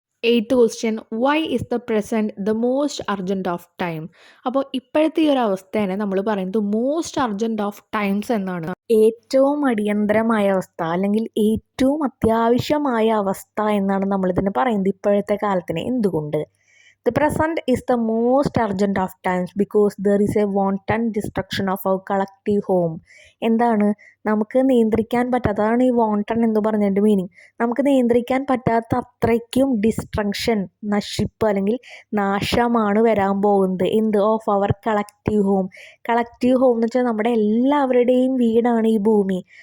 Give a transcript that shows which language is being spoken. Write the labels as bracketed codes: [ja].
[en] Eighth question, why is the present the most urgent of time? [ml] അപ്പോൾ ഇപ്പോഴത്തെ ഈ ഒരു അവസ്ഥേനെ നമ്മൾ പറയുന്നത് [en] most urgent of times [ml] എന്നാണ്. ഏറ്റവും അടിയന്തരമായ അവസ്ഥ അല്ലെങ്കിൽ ഏറ്റവും അത്യാവശ്യമായ അവസ്ഥ എന്നാണ് നമ്മളിതിനെ പറയുന്നത് ഇപ്പോഴത്തെ കാലത്തിന്. എന്തുകൊണ്ട്? [en] The present is the most urgent of times because there is a wanton destruction of our collective home. [ml] എന്താണ് നമുക്ക് നിയന്ത്രിക്കാൻ പറ്റാത്തതാണ് ഈ wanton എന്ന് പറഞ്ഞതിൻ്റെ മീനിങ്. നമുക്ക് നിയന്ത്രിക്കാൻ പറ്റാത്ത അത്രയ്ക്കും ഡിസ്ട്രക്ഷൻ, നശിപ്പ് അല്ലെങ്കിൽ നാശമാണ് വരാൻ പോകുന്നത്. എന്ത്? [en] Of our collective home. [ml] Collective home എന്ന് വെച്ചാൽ നമ്മുടെ എല്ലാവരുടെയും വീടാണ് ഈ ഭൂമി.